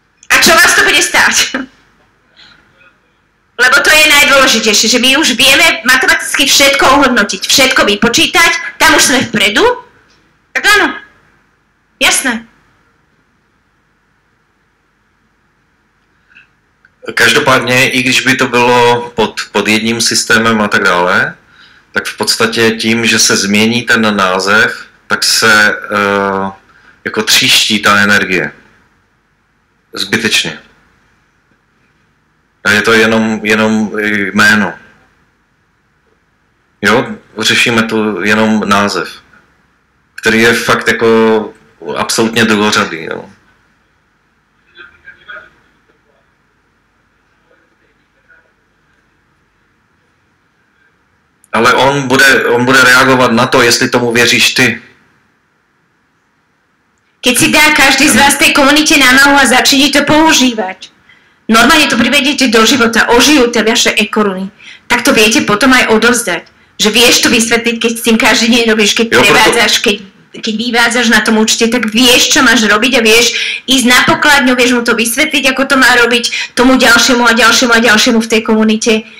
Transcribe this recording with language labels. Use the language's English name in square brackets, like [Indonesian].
[Slovak] A čo vás to bude stáť? Lebo to je najdôležitejšie, že my už vieme matematicky všetko ohodnotiť, všetko vypočítať, tam už sme vpredu, tak áno, jasné. [Czech] Každopádně, i když by to bylo pod jedním systémem a tak dále, tak v podstatě tím, že se změní ten název, tak se jako tříští ta energie. Zbytečně. A je to jenom jméno. Jo, řešíme tu jenom název, který je fakt jako absolutně druhořadý. Jo. Ale on bude reagovat na to, jestli tomu věříš ty. [Slovak] Keď si dá každý z vás tej komunite námahu a začnete to používať, normálne to privedete do života, ožijú tie vaše e-koruny, tak to viete potom aj odovzdať. Že vieš to vysvetliť, keď s tým každý deň robíš, keď prevádzaš, keď vyvádzaš na tom účte, tak vieš, čo máš robiť a vieš ísť na pokladňu, vieš mu to vysvetliť, ako to má robiť tomu ďalšiemu a ďalšiemu a ďalšiemu v tej komunite.